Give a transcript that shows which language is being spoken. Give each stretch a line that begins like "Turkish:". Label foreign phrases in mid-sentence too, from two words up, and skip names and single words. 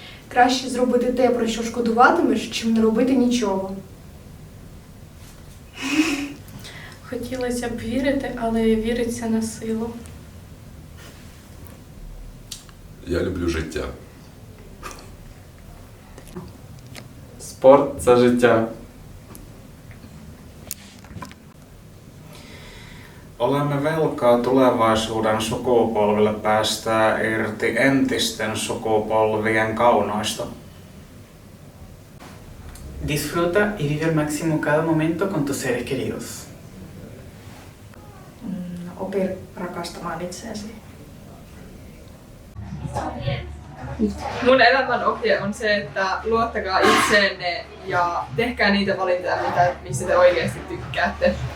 Ukrainian: Краще зробити те, про що шкодуватимеш, чим не робити нічого. Хотілося б вірити, але віриться на силу. Я люблю життя. Спорт – це життя.
Finnish: Olemme velkaa tulevaisuuden sukupolville päästää irti entisten sukupolvien kaunoista.
Spanish: Disfruta y vive al máximo cada momento con tus seres queridos.
Finnish: Opi rakastamaan itseäsi. Mun elämän ohje on se, että luottakaa itseenne ja tehkää niitä valintoja, mistä te oikeasti tykkäätte.